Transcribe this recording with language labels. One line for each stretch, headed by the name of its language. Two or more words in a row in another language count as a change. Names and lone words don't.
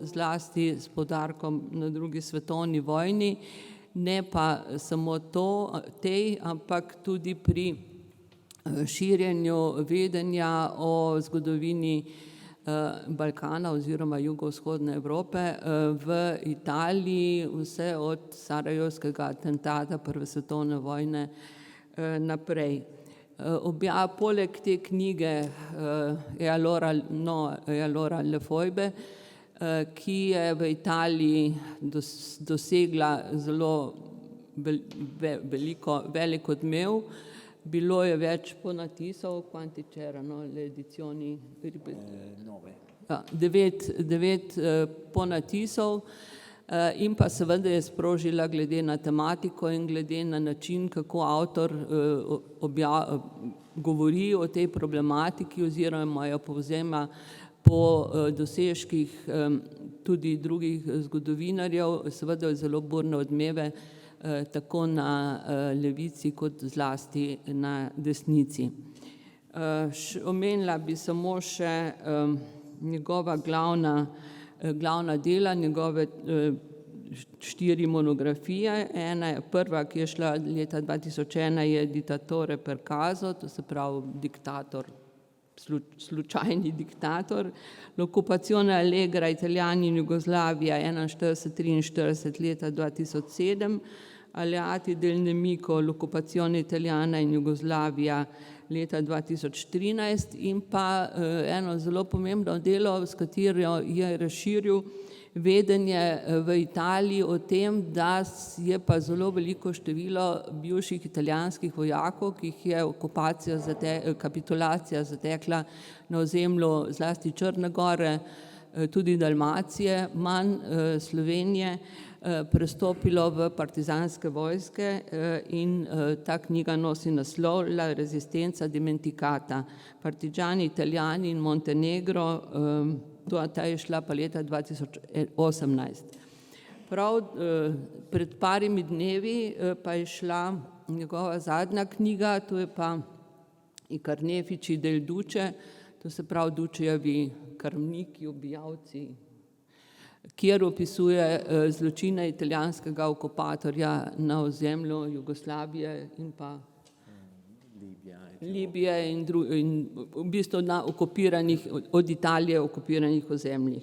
Slovenian: zlasti s poudarkom na drugi svetovni vojni, ne pa samo tej, ampak tudi pri širjenju vedenja o zgodovini Balkana oziroma jugovzhodne Evrope v Italiji, vse od sarajevskega atentata prve svetovne vojne naprej. Poleg te knjige E allora le foibe, ki je v Italiji dosegla zelo velik odmev. Bilo je več ponatisov,
Italian: quanti c'erano le edizioni?
Slovenian: 9 ponatisov in pa seveda je sprožila glede na tematiko in glede na način, kako avtor govori o tej problematiki oziroma jo povzema po dosežkih tudi drugih zgodovinarjev, seveda zelo burne odmeve tako na levici kot zlasti na desnici. Omenila bi samo še njegova glavna dela, njegove 4 monografije. Prva, ki je šla leta 2001, je Dittatore per caso, to se pravi diktator, slučajni diktator. L'occupazione allegra Italiani in Jugoslavia 41-43 leta 2007, Alleati del nemico, l'occupazione italiana in Jugoslavia leta 2013 in pa eno zelo pomembno delo, s katero je razširil vedenje v Italiji o tem, da je pa zelo veliko število bivših italijanskih vojakov, ki jih je kapitulacija zatekla na ozemlju zlasti Črne gore, tudi Dalmacije, manj Slovenije, prestopilo v partizanske vojske in ta knjiga nosi naslov La resistenza dimenticata, partigiani italiani in Montenegro, ta je šla pa leta 2018. Prav pred parimi dnevi pa je šla njegova zadnja knjiga, to je pa I carnefici del Duce, to se pravi Dučejevi krvniki, ubijalci, kjer opisuje zločine italijanskega okupatorja na ozemlju Jugoslavije in pa Libije in v bistvu na okupiranih, od Italije okupiranih ozemljih.